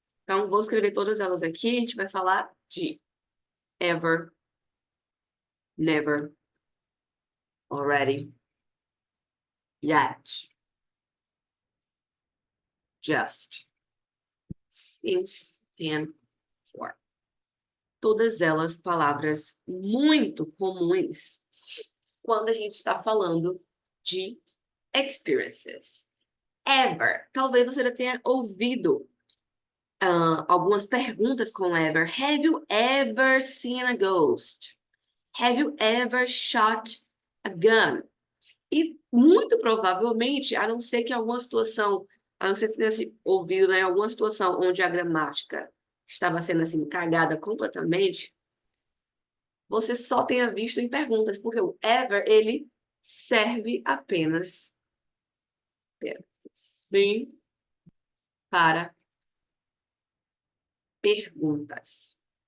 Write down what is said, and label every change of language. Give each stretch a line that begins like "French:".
Portuguese: Então, vou escrever todas elas aqui, a gente vai falar de ever, never, already, yet, just, since, and for. Todas elas palavras muito comuns quando a gente está falando de experiences. Ever. Talvez você já tenha ouvido algumas perguntas com ever.
English: Have you ever seen a ghost? Have you ever shot a gun?
Portuguese: E muito provavelmente, a não ser que alguma situação, a não ser que você tenha ouvido, né, alguma situação onde a gramática estava sendo assim cagada completamente, você só tenha visto em perguntas, porque o ever, ele serve apenas sim para perguntas.